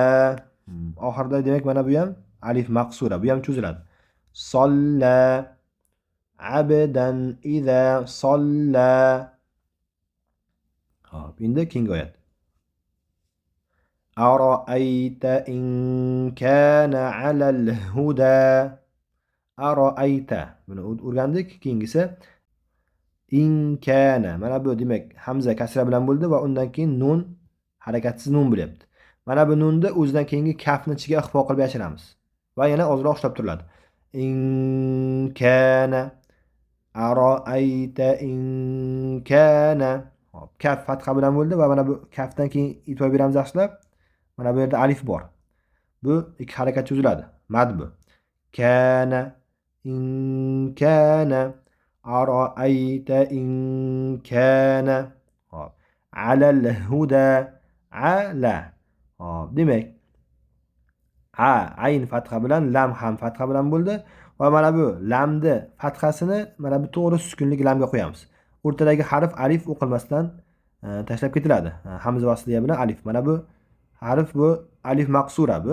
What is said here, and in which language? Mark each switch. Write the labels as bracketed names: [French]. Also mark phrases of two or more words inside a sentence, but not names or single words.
[Uzbek] Oxirida demak mana bu ham alif maqsura, bu ham cho'ziladi. [Arabic] صلى. عبدا إذا صلى. [Uzbek] Hop, endi keyingi oyat. [Arabic] أرأيت إن كان على الهدى. [Uzbek] Aro'ayta. Buni o'rgandik. Keyingisi [Arabic] إن كان. [Uzbek] Mana bu demak hamza kasra bilan bo'ldi va undan keyin nun harakatsiz nun bo'lyapti. Mana bu nunni o'zidan keyingi kafni ichiga ixfa qilib yashiramiz va yana ozroq ushlab turiladi. [Arabic] إن كان. أرأيت إن كان. [Uzbek] Hop, kaf fatha bilan bo'ldi va mana bu kafdan keyin e'tibor beramiz yaxshilab. Mana bu yerda alif bor. Bu ikki harakat cho'ziladi. Mad bu. [Arabic] كان. إن كان. أرأيت إن كان. Hop. على الهدى. على. [Uzbek] Hop, demak ayn fatha bilan, lam ham fatha bilan bo'ldi. Va mana bu lamni fathasini mana bu to'g'ri sukunlik lamga qo'yamiz. O'rtadagi harf alif o'qilmasdan tashlab ketiladi. Hamza vasliya bilan alif. Mana bu harf bu alif maqsura bu.